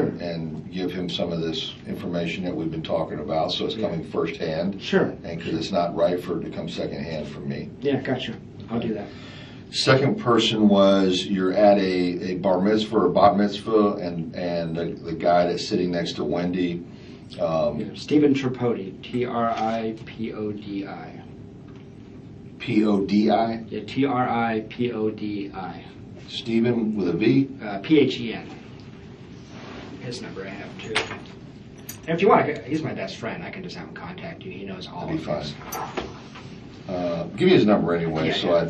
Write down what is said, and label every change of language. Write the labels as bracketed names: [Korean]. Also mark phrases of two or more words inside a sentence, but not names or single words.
[English] and give him some of this information that we've been talking about, so it's coming firsthand. Sure. And because it's not right for it to come secondhand from me. Yeah, gotcha. I'll do that. Second person was you're at a bar mitzvah or bat mitzvah, and the guy that's sitting next to Wendy. Stephen Tripodi, Tripodi. P-O-D-I? Yeah, Tripodi. Stephen with a V? Phen. His number I have too. And if you want, he's my best friend. I can just have him contact you. He knows all That'd of be this. fine. Give me his number anyway, so Yeah.